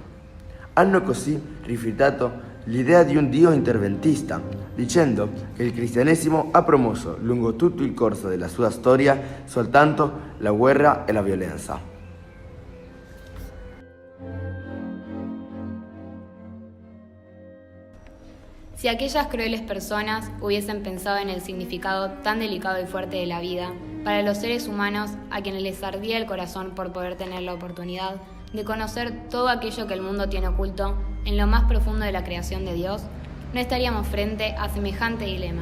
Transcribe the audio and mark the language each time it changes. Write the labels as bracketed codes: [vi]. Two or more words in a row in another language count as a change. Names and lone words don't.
[it] Hanno così rifiutato l'idea di un Dio interventista, dicendo che il cristianesimo ha promosso lungo tutto il corso della sua storia soltanto la guerra e la violenza. [es] Si aquellas crueles personas hubiesen pensado en el significado tan delicado y fuerte de la vida, para los seres humanos a quienes les ardía el corazón por poder tener la oportunidad de conocer todo aquello que el mundo tiene oculto en lo más profundo de la creación de Dios, no estaríamos frente a semejante dilema.